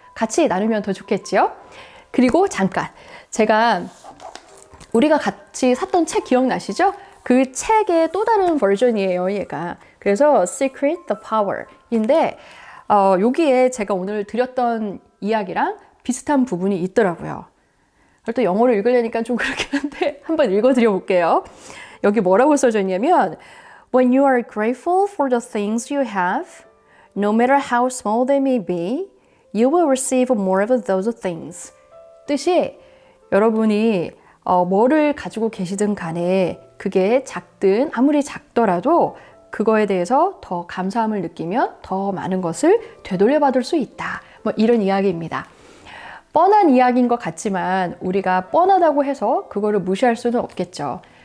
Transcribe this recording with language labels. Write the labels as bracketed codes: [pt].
[ko] 같이 나누면 더 좋겠지요? 그리고 잠깐, 제가 우리가 같이 샀던 책 기억나시죠? 그 책의 또 다른 버전이에요, 얘가. 그래서 Secret the Power인데 여기에 제가 오늘 드렸던 이야기랑 비슷한 부분이 있더라고요. 또 영어로 읽으려니까 좀 그렇긴 한데 한번 읽어드려 볼게요. 여기 뭐라고 써져 있냐면, [en] When you are grateful for the things you have, no matter how small they may be, you will receive more of those things. [ko] 뜻이, 여러분이 뭐를 가지고 계시든 간에 그게 작든 아무리 작더라도 그거에 대해서 더 감사함을 느끼면 더 많은 것을 되돌려받을 수 있다. 뭐 이런 이야기입니다. 뻔한 이야기인 것 같지만 우리가 뻔하다고 해서 그거를 무시할 수는 없겠죠.